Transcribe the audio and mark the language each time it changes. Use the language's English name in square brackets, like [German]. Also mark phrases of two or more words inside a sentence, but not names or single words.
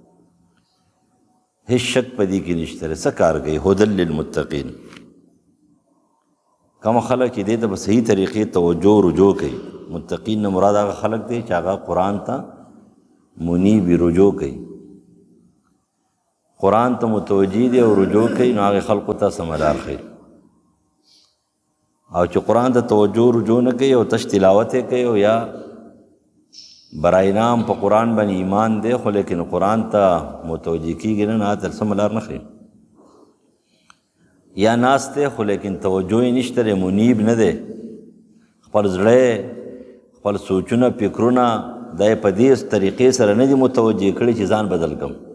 [Pashto] هیڅ شک پدې کې نشته څه کار کوي [Arabic] هدى للمتقین [Pashto] کوم خلک چې دې ته په صحیح طریقې توجه رجوع کوي متقین نه مراد هغه خلک دي چې هغه قرآن ته منیب رجوع کوي قرآن ته متوجه دی او رجوع کوي نو هغه خلقو ته سملار خیر او چې قرآن ته توجه رجوع نه کوي او تش تلاوت کوي او یا [Persian] برای نام [Pashto] په قرآن باندې ایمان دی خو لیکن قرآن ته متوجه کیږي نه هغه ته سملار نه خیر یا ناس ته خو لیکن توجه یې نشته منیب نه دی خپل زړه خپل سوچونه فکرونه دا په دې طریقې سره نه دي متوجه کړي چې ځان بدل کړم